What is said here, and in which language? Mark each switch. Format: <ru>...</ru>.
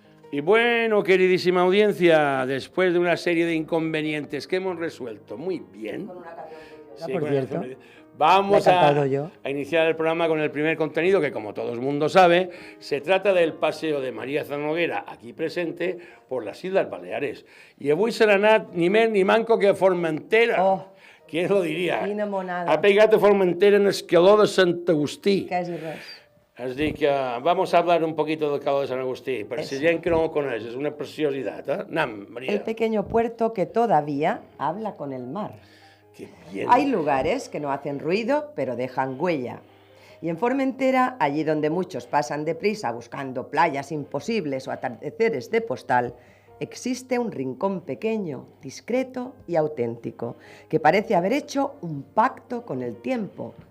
<es>Y bueno, queridísima audiencia, después de una serie de inconvenientes que hemos resuelto muy bien, sí, por cierto, vamos la he cantado yo. a iniciar el programa con el primer contenido que, como todo el mundo sabe, se trata del paseo de María Zanoguera, aquí presente, por las Islas Baleares.</es> <ca>I avui serà anat ni més ni manco que a Formentera. Oh,</ca> <es>¿Quién lo diria?</es> <ca>quina monada. Ha pegat a Formentera en Escaló de Sant Agustí. Quasi res. Es diu que</ca> <es>vamos a hablar un poquito del Cabo de San Agustí,</es> <ca>per si gent que no ho coneix, és una preciositat, eh? Anam, María.</ca> <es>El pequeño puerto que todavía habla con el mar. Qué bien. Hay lugares que no hacen ruido, pero dejan huella. Y en Formentera, allí donde muchos pasan deprisa buscando playas imposibles o atardeceres de postal, existe un rincón pequeño, discreto y auténtico, que parece haber hecho un pacto con el tiempo.</es>